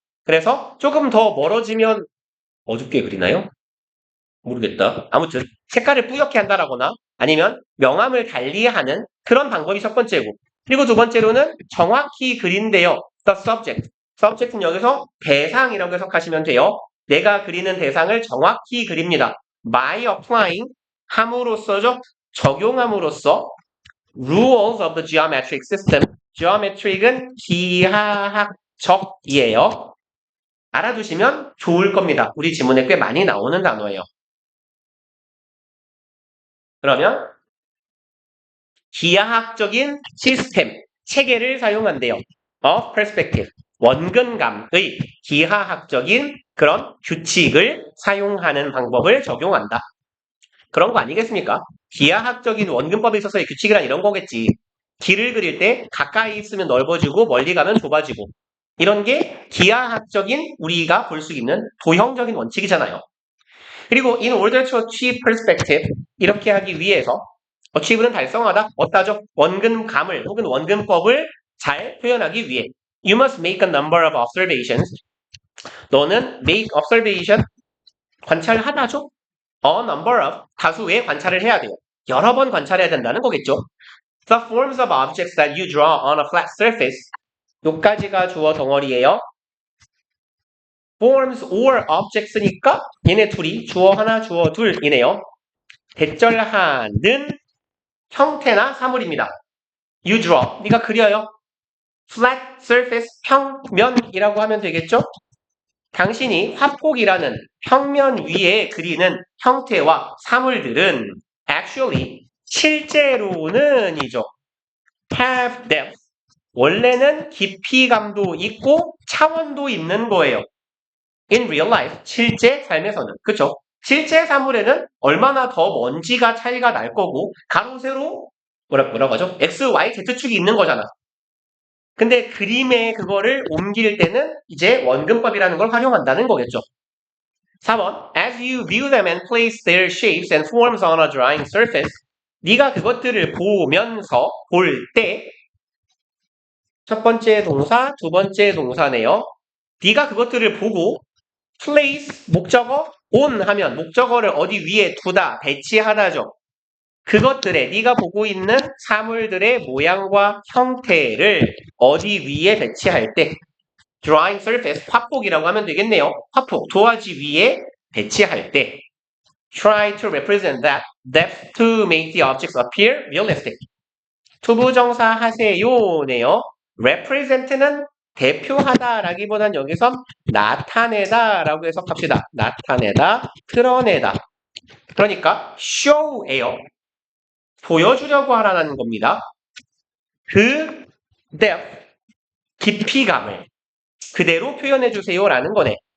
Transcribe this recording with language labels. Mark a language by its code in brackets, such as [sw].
[ko] 그래서 조금 더 멀어지면 어둡게 그리나요? 모르겠다. 아무튼 색깔을 뿌옇게 한다라거나 아니면 명암을 달리하는 그런 방법이 첫 번째고, 그리고 두 번째로는 정확히 그린대요. [en] The subject. [ko] subject는 여기서 대상이라고 해석하시면 돼요. 내가 그리는 대상을 정확히 그립니다. [en] by applying [ko] 함으로써죠. 적용함으로써 [en] rules of the geometric system. [ko] geometric은 기하학적이에요. 알아두시면 좋을 겁니다. 우리 지문에 꽤 많이 나오는 단어예요. 그러면 기하학적인 시스템, 체계를 사용한대요. of perspective, 원근감의 기하학적인 그런 규칙을 사용하는 방법을 적용한다. 그런 거 아니겠습니까? 기하학적인 원근법에 있어서의 규칙이란 이런 거겠지. 길을 그릴 때 가까이 있으면 넓어지고 멀리 가면 좁아지고, 이런 게 기하학적인 우리가 볼 수 있는 도형적인 원칙이잖아요. 그리고 [en] in order to achieve perspective, [ko] 이렇게 하기 위해서 achieve는 달성하다, 얻다죠. 원근감을 혹은 원근법을 잘 표현하기 위해 [en] you must make a number of observations. [ko] 너는 make observation, 관찰하다죠. a number of, 다수의 관찰을 해야 돼요. 여러 번 관찰해야 된다는 거겠죠. [en] The forms of objects that you draw on a flat surface. [ko] 요까지가 주어 덩어리예요. [en] forms or objects [ko] 니까 얘네 둘이 주어 하나, 주어 둘이네요. 대절하는 형태나 사물입니다. [en] You draw, [ko] 네가 그려요. [en] flat surface, [ko] 평면이라고 하면 되겠죠? 당신이 화폭이라는 평면 위에 그리는 형태와 사물들은 actually, 실제로는이죠. [en] have depth, [ko] 원래는 깊이감도 있고 차원도 있는 거예요. [en] in real life, [ko] 실제 삶에서는. 그쵸? 실제 사물에는 얼마나 더 먼지가 차이가 날 거고 가로 세로 뭐라고 하죠? X, Y, Z축이 있는 거잖아. 근데 그림에 그거를 옮길 때는 이제 원근법이라는 걸 활용한다는 거겠죠. 4번. [en] As you view them and place their shapes and forms on a drawing surface, [ko] 네가 그것들을 보면서 볼 때 첫 번째 동사, 두 번째 동사네요. 네가 그것들을 보고 place, 목적어, on 하면 목적어를 어디 위에 두다, 배치하다죠. 그것들의 네가 보고 있는 사물들의 모양과 형태를 어디 위에 배치할 때 [en] drawing surface, [ko] 화폭이라고 하면 되겠네요. 화폭, 도화지 위에 배치할 때 [en] try to represent that depth to make the objects appear realistic. [ko] 투부정사 하세요네요. represent는 대표하다라기보단 여기선 나타내다라고 해석합시다. 나타내다, 드러내다. 그러니까 show예요. 보여주려고 하라는 겁니다. 그 depth, 깊이감을 그대로 표현해주세요라는 거네.